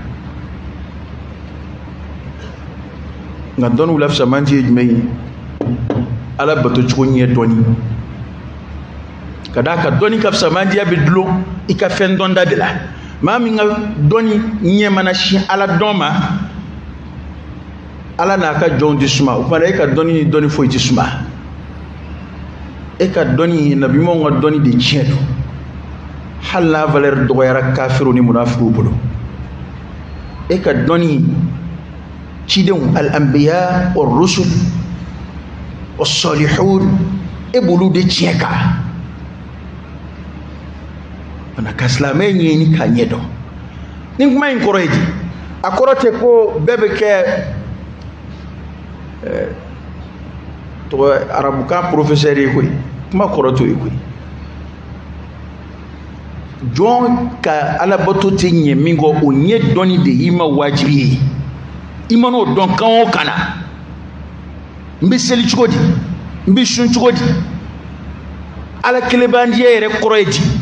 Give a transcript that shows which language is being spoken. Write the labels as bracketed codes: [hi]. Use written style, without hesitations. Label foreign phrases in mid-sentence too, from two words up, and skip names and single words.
[bm] nka dɔnniw la fisamanti ye jumɛn ye ala bato cogo ɲɛ dɔnni ka d'a kan dɔnni ka fisamantiya bɛ dulon i ka fɛn dɔnda de la maa min ka dɔnni ɲɛ mana sin ala dɔn ma ala n'a ka jɔnw tɛ suma o kumana e ka dɔnni ni dɔnni foyi tɛ suma e ka dɔnni nabiɲumanw ka dɔnni de tiɲɛ don hali n'a valeur dɔgɔyara kafiru ni munafikiw bolo e ka dɔnni cidenw [ar] الأنبياء والرسل والصالحون [bm] e b'olu de tiɲɛ kan mana ka silamɛ ɲɛɲini k'a ɲɛ dɔn ni kuma in kɔrɔ ye di a kɔrɔ tɛ ko bɛɛ bɛ kɛ arabukan professeur ye koyi kuma kɔrɔ t'o ye koyi jɔn ka alabato tɛ ɲɛ min kɔ o ɲɛ dɔnni de y'i ma wajibi ye i mana o dɔn kan o kan na n bɛ seli cogo di n bɛ sun cogo di ala kelenbandiya yɛrɛ kɔrɔ ye di